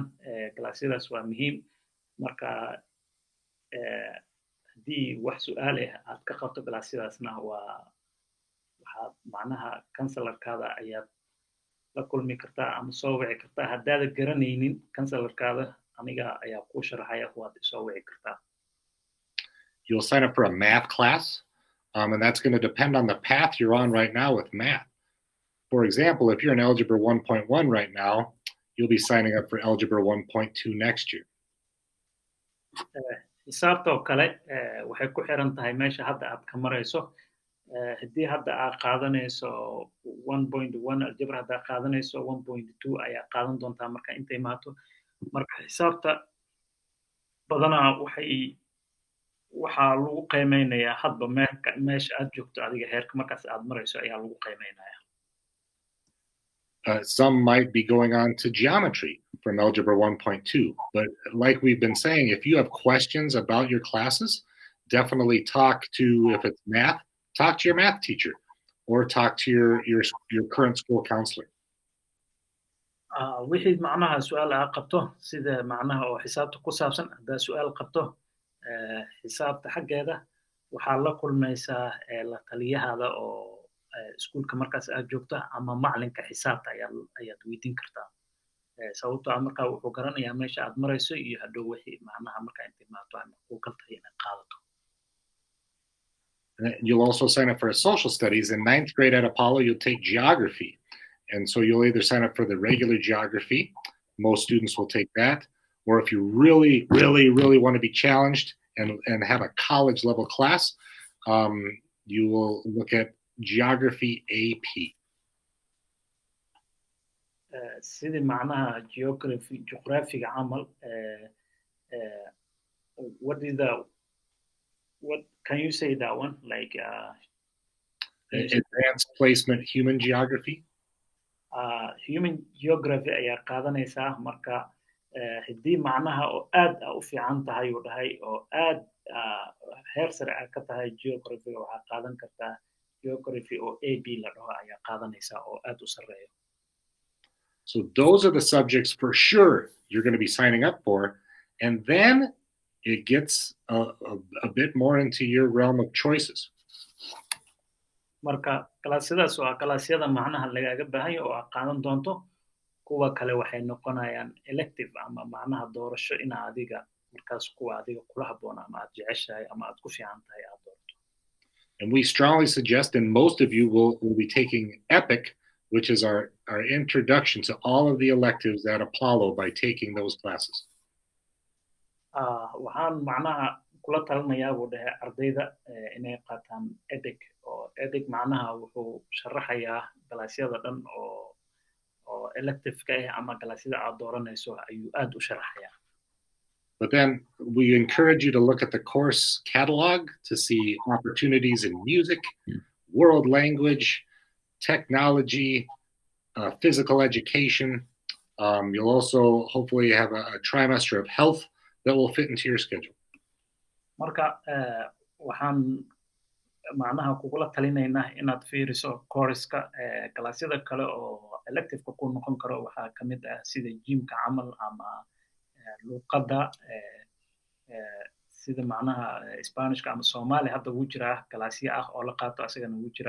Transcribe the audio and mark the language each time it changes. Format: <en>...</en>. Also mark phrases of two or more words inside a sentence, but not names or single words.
<so>galaasyadaas waa muhiim, marka haddii wax su-aal aad ka qabto galaasyadaasna waxaad macnaha kansalarkaada ayaad la kulmi kartaa ama soo wici kartaa. haddaada garanaynin kansalarkaada, aniga ayaa kuu sharaxaya, waad isoo wici kartaa.</so> <en>You'll sign up for a math class, and that's going to depend on the path you're on right now with math. For example, if you're in Algebra 1.1 right now, you'll be signing up for Algebra 1.2 next year.</en> <so>xisaabta oo kale waxay ku xiran tahay meesha hadda aad ka marayso haddii hadda aad qaadanayso 1.1 algebra hadda qaadanayso 1.2 ayaa qaadan doontaa marka inta imaato marka xisaabta badanaa waxaa lagu qiimeynayaa hadba meesha aad joogto adiga heerka markaas aad marayso ayaa lagu qiimeynayaa.</so> <en>Some might be going on to geometry from Algebra 1.2. But like we've been saying, if you have questions about your classes, definitely talk to, if it's math, talk to your math teacher or talk to your current school counselor.</en> <so>wixii macnaha su'aal aad qabto sida macnaha oo xisaabta ku saabsan haddaa su'aal qabto xisaabta xaggeeda waxaa la kulmaysaa la taliyahaada oo iskuulka markaas aad joogto ama macalinka xisaabta ayaad weydiin kartaa sababtoo ah markaa wuxuu garanayaa meesha aad marayso iyo hadhow wixii macnaha markaa inta imaato ama kuu kaltahay inaad qaadato.</so> <en>You'll also sign up for social studies. In 9th grade at Apollo, you'll take geography. And so you'll either sign up for the regular geography, most students will take that, or if you really, really, really want to be challenged and have a college level class, you will look at Geography AP.</en> <so>sidii macnaha geographiga camal</so> <en>what can you say that one like advanced placement human geography. Human geography</en> <so>ayaa qaadanaysaa marka haddii macnaha oo aad u fiican tahay uu dhahay oo aad heer sare aad ka tahay geographyga waxaa qaadan kartaa geography oo AB la dhaho ayaa qaadanaysaa oo aad u sareeyo.</so> <en>So those are the subjects for sure you're going to be signing up for, and then it gets a bit more into your realm of choices.</en> <so>Marka kalaasyadaas waa kalaasyada macnaha lagaaga baahan yahay oo aad qaadan doonto kuwa kale waxay noqonayaan elective ama macnaha doorasho in adiga markaas kuwa adiga kula habboon ama aad jeceshahay ama aad ku fiican tahay aad doorto.</so> <en>And we strongly suggest, and most of you will be taking EPIC, which is our introduction to all of the electives at Apollo by taking those classes.</en> <so>Waxaan macnaha kula talinayaa buu dhahay ardayda inay qaataan EPIC oo EPIC macnaha wuxuu sharaxayaa galaasyada dhan oo elective-ka ah ama galaasyada aad dooranayso ayuu aad u sharaxayaa.</so> <en>But then we encourage you to look at the course catalog to see opportunities in music, world language, technology, physical education. You'll also hopefully have a trimester of health that will fit into your schedule.</en> <so>Marka waxaan macnaha kugula talinaynaa inaad fiiriso course-ka galaasyada kale oo elective-ka ku noqon karo waxaa ka mid ah sida jimka camal ama luqadda sida macnaha Isbaanishka ama Somali hadda ugu jira galaasyo ah oo la qaato asagana ugu jira.</so>